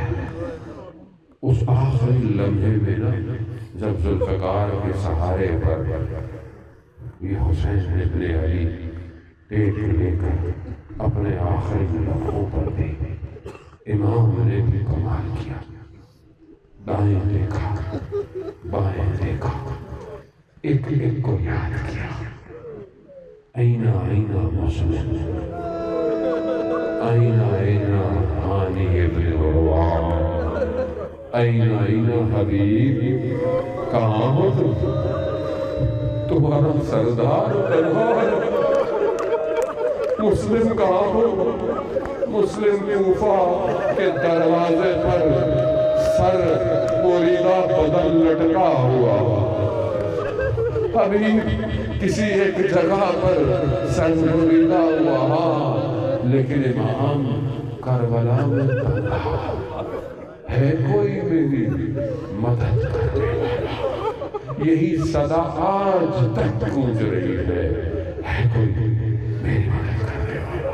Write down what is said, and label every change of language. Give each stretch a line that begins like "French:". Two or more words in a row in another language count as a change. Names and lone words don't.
Urdu: اس آخری لمحے میں نا جب ذوالفقار کے سہارے پر یہ حسین ابن علی ٹیک لے کر اپنے آخری لمحوں پر دے، امام نے بھی کمال کیا، دائیں دیکھا بائیں دیکھا، ایک ایک کو یاد کیا،
Arabic: اینا اینا مسلم، اینا اینا
Urdu: ہانی ابن عروہ،
Arabic: اینا اینا
Urdu: حبیب، کہاں ہو تمہارا سردار تنہا، مسلم کہاں ہو؟ مسلم کوفہ کے دروازے پر سر بریدہ بدل لٹکا ہوا، حبیب کسی ایک جگہ پر سر بریدہ ہوا، ہاں لیکن امام کربلا میں تنہا ہے، کوئی میری مدد کرنے والا، یہی صدا آج تک گونج رہی ہے کوئی میری مدد کرنے والا۔